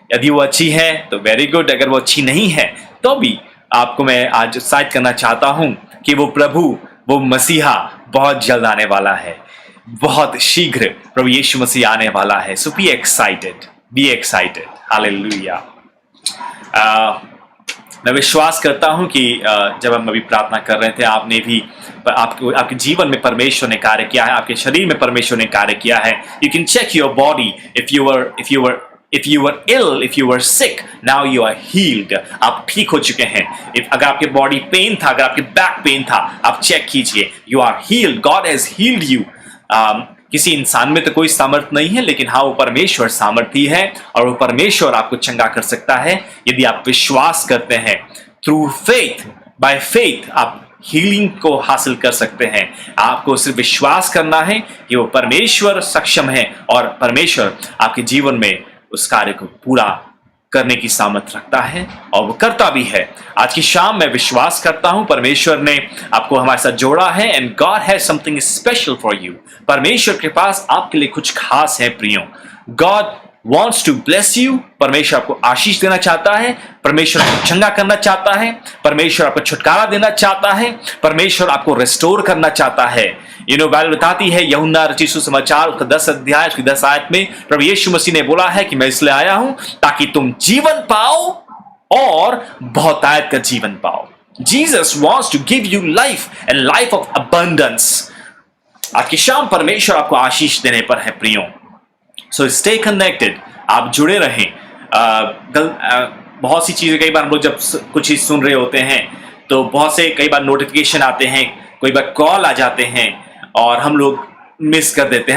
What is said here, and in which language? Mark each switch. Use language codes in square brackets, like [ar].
[hi] यदि वो अच्छी है तो [en] very good, [hi] अगर वो अच्छी नहीं है तो भी आपको मैं आज उत्साहित करना चाहता हूं कि वो प्रभु, वो मसीहा बहुत जल्द आने वाला है, बहुत शीघ्र प्रभु यीशु मसीह आने वाला है। [en] So be excited, be excited. हालेलुया। [hi] मैं विश्वास करता हूं कि जब हम अभी प्रार्थना कर रहे थे, आपने भी आपके जीवन में परमेश्वर ने कार्य किया है, आपके शरीर में परमेश्वर ने कार्य किया है। [en] You can check your body, if you were ill, if you were sick, now you are healed. [hi] आप ठीक हो चुके हैं। अगर आपके बॉडी पेन था, अगर आपके बैक पेन था, आप चेक कीजिए, [en] you are healed. God has healed you. [hi] किसी इंसान में तो कोई सामर्थ नहीं है, लेकिन हाँ, वो परमेश्वर सामर्थी है, और वो परमेश्वर आपको चंगा कर सकता है यदि आप विश्वास करते हैं। [en] through faith, by faith [hi] आप हीलिंग को हासिल कर सकते हैं। आपको सिर्फ विश्वास करना है कि वो परमेश्वर सक्षम है, और परमेश्वर आपके जीवन में उस कार्य को पूरा करने की सामर्थ रखता है, और वो करता भी है। आज की शाम मैं विश्वास करता हूं परमेश्वर ने आपको हमारे साथ जोड़ा है, [en] And God has something special for you. [hi] परमेश्वर के पास आपके लिए कुछ खास है प्रियो। [en] God wants to bless you. [hi] परमेश्वर आपको आशीष देना चाहता है, परमेश्वर आपको चंगा करना चाहता है, परमेश्वर आपको छुटकारा देना चाहता है, परमेश्वर आपको रिस्टोर करना चाहता है। बाइबल बताती है, यूहन्ना रचित सुसमाचार उसका 10 अध्याय उसकी 10 आयत में प्रभु यीशु मसीह ने बोला है कि मैं इसलिए आया हूं ताकि तुम जीवन पाओ और बहुतायत का जीवन पाओ। [en] Jesus wants to give you life and life of abundance. [hi] आज की शाम परमेश्वर आपको आशीष देने पर है प्रियो। [en] so stay connected, [hi] आप जुड़े रहें। बहुत सी चीज़ें, कई बार हम लोग जब कुछ चीज़ सुन रहे होते हैं तो बहुत से कई बार नोटिफिकेशन आते हैं, कोई बार कॉल आ जाते हैं और हम लोग मिस कर देते हैं।